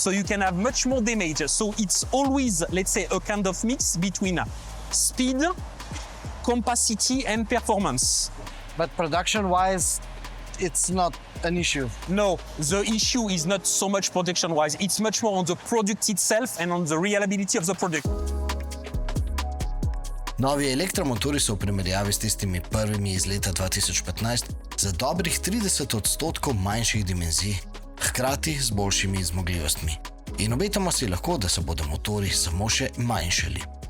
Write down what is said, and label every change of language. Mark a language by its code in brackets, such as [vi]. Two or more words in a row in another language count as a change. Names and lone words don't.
[en] So you can have much more damage. So it's always, let's say, a kind of mix between speed, capacity, and performance. But production-wise, it's not an issue. No, the issue is not so much production-wise. It's much more on the product itself and on the reliability of the product. [sl] Novi elektromotorji so v primerjavi s tistimi prvimi iz leta 2015 za dobrih 30% manjših dimenzij, hkrati z boljšimi zmogljivostmi. In obetamo si lahko, da se bodo motorji samo še manjšali.